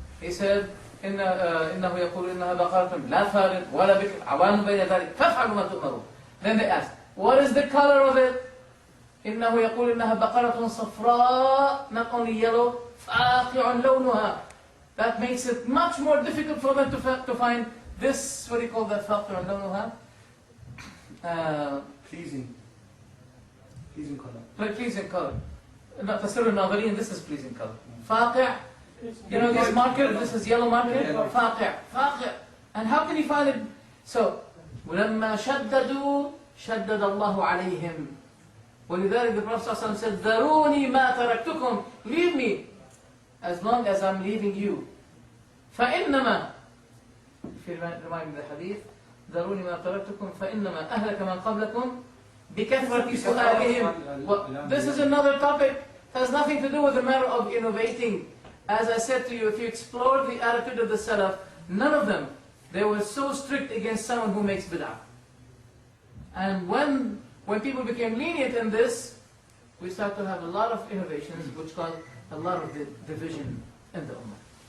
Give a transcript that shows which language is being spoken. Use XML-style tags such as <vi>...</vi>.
<en>He said,</en> <ar>إنه يقول إنها بقرة لا فارض ولا بكر عوان بين ذلك فافعلوا ما تؤمرون.</ar> <en>Then they asked, what is the color of it?</en> <ar>إنه يقول إنها بقرة صفراء,</ar> <en>not only yellow,</en> <ar>فاقع لونها.</ar> <en>That makes it much more difficult for them to find this, what do you call that, فاقع لونها? Pleasing color. Pleasing color.</en> <ar>تسر الناظرين,</ar> <en>this is pleasing color.</en> <ar>فاقع.</ar> <en>You know this marker, this is yellow marker?</en> <ar>فاقع.</ar> <en>And how can you find it? So,</en> <ar>ولما شددوا شدد الله عليهم. ولذلك</ar> <en>the Prophet ﷺ said,</en> <ar>ذروني ما تركتكم.</ar> <en>Leave me as long as I'm leaving you.</en> <ar>فإنما,</ar> <en>if you remind me the hadith,</en> <ar>ذروني ما تركتكم فإنما أهلك من قبلكم بكثرة سؤالهم.</ar> <en>This is another topic. It has nothing to do with the matter of innovating. As I said to you, if you explore the attitude of the Salaf, none of them, they were so strict against someone who makes bid'ah. And when people became lenient in this, we start to have a lot of innovations which cause a lot of division in the Ummah.</en>